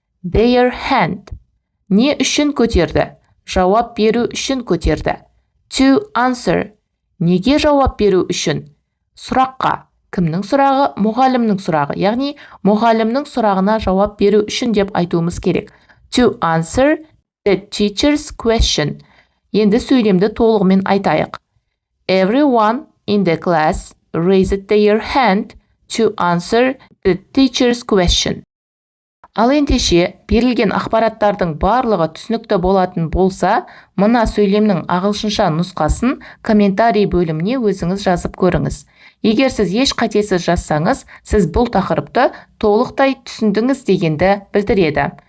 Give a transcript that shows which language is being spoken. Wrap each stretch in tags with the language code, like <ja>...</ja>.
<en>Their hand.</en> <kk>Не үшін көтерді? Жауап беру үшін көтерді.</kk> <en>To answer.</en> <kk>Неге жауап беру үшін? Сұраққа. Кімнің сұрағы? Мұғалімнің сұрағы. Яғни, мұғалімнің сұрағына жауап беру үшін деп айтуымыз керек.</kk> <en>To answer the teacher's question.</en> <kk>Енді сөйлемді толығымен айтайық.</kk> <en>Everyone in the class raised their hand to answer the teacher's question.</en> <kk>Ал ендеше, берілген ақпараттардың барлығы түсінікті болатын болса, мына сөйлемнің ағылшынша нұсқасын комментарий бөліміне өзіңіз жазып көріңіз. Егер сіз еш қатесіз жазсаңыз, сіз бұл тақырыпты толықтай түсіндіңіз дегенді білдіреді.</kk>